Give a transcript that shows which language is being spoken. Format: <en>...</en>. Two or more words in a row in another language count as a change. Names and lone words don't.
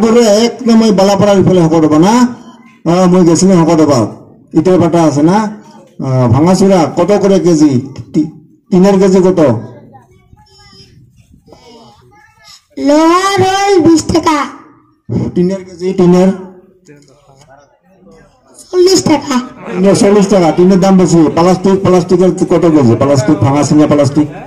<as>দূৰে একদম এই বালাপাৰাৰ ইফালে শকৰদবা না মই গৈছিলো শকৰদবাত ইটাৰ পাতা আছে না ভাঙাচোৰা</as> <bn>কত করে কেজি টিনের কেজি কত লোহা রোল 20 টাকা টিনের কেজি টিনের 40 টাকা 40 টাকা টিনের দাম বেশি প্লাস্টিকের কত কেজি প্লাস্টিক ভাঙাচোরা প্লাস্টিক</bn>